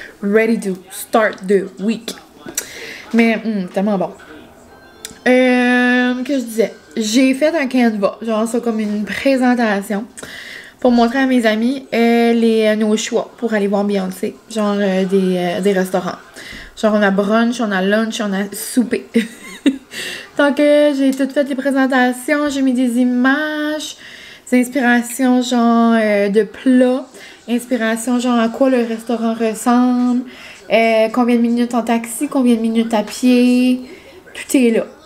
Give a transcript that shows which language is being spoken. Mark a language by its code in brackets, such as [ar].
[en] Ready to start the week. [fr] Mais, tellement bon. Que je disais, j'ai fait un Canva, genre ça comme une présentation pour montrer à mes amis nos choix pour aller voir Beyoncé, genre des restaurants. Genre on a brunch, on a lunch, on a souper. Donc j'ai tout fait les présentations, j'ai mis des images, des inspirations genre de plats, inspiration genre à quoi le restaurant ressemble, combien de minutes en taxi, combien de minutes à pied, tout est là.